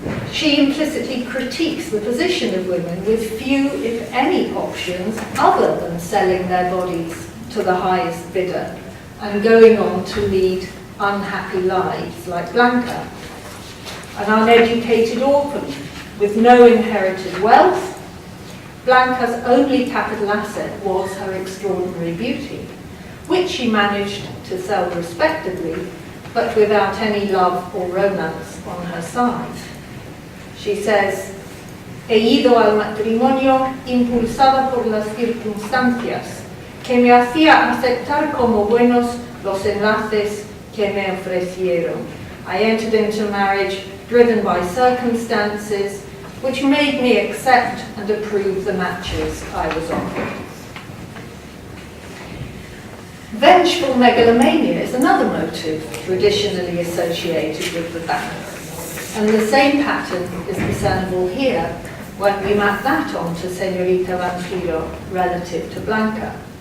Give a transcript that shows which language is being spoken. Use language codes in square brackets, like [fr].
[en] she implicitly critiques the position of women with few, if any, options other than selling their bodies to the highest bidder and going on to lead unhappy lives like Blanca, an uneducated orphan with no inherited wealth. Blanca's only capital asset was her extraordinary beauty, which she managed to sell respectably, but without any love or romance on her side. She says, [es] "He ido al matrimonio impulsada por las circunstancias que me hacía aceptar como buenos los enlaces que me ofrecieron. [en] I entered into marriage driven by circumstances which made me accept and approve the matches I was offered." Vengeful megalomania is another motive traditionally associated with the vamp, and the same pattern is discernible here when we map that onto Señorita Vampiro relative to Blanca.